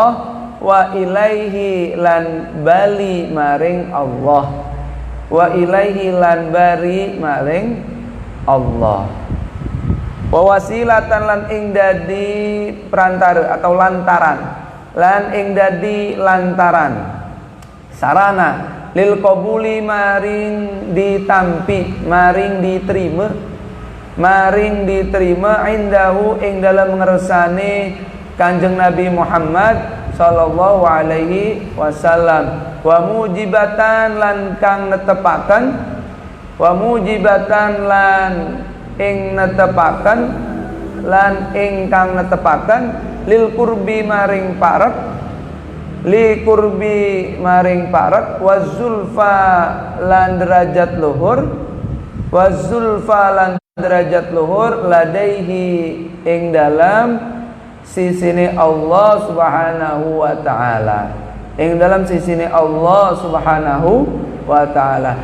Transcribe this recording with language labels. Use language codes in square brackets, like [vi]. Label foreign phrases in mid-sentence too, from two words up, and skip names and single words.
[ar] wa ilaihi [jv] lan bali maring Allah, [ar] wa ilaihi [jv] lan bari maring Allah, [ar] wa wasilatan [jv] lan ing dadi perantara atau lantaran, lan ing dadi lantaran sarana [ar] lil qabuli [jv] maring ditampi, maring diterima indahu ing dalam ngersane Kanjeng Nabi Muhammad [ar] sallallahu alaihi wasallam, wa mujibatan [jv] lan kang netepaken, [ar] wa mujibatan [jv] lan ing netepaken, lan ingkang netepaken [ar] lil kurbi [jv] maring parek, [ar] li kurbi [jv] maring parek, wazulfa lan derajat luhur, wazulfa lan derajat luhur ladaihi ing dalam sisine [ar] Allah subhanahu wa ta'ala, [jv] ing dalam sisine [ar] Allah subhanahu wa ta'ala.